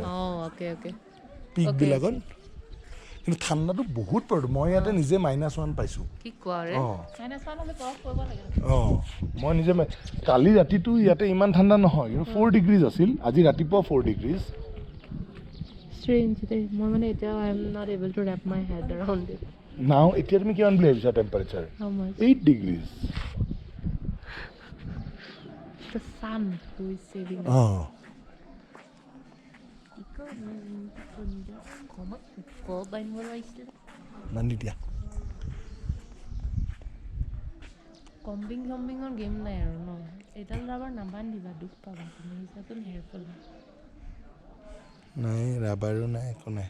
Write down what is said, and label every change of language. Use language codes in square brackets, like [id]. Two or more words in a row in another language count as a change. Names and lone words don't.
[as] পিকবিলাকত কিন্তু ঠাণ্ডাটো বহুত পৰে. মই ইয়াতে নিজে -1 পাইছোঁ. মই নিজে কালি ৰাতিটো ইয়াতে ইমান ঠাণ্ডা নহয়, কিন্তু 4 ডিগ্ৰীজ আছিল. আজি ৰাতিপুৱা 4 ডিগ্ৰীজ. [en] strange [as] দেই মই মানে এতিয়া [en] I am not able to wrap my head around it. [as] Now এতিয়া তুমি কিমান বুলি ভাবিছা টেম্পাৰেচাৰ? [en] How much? 8 degrees. The sun who is saving us. Oh. Nandi dia. [as] কম্বিঙৰ গেম নাই আৰু ন এডাল ৰাবাৰ নাবান্ধিবা দুখ পাবা তুমি হিচাপে হেয়াৰফল নাই ৰাবাৰো নাই একো নাই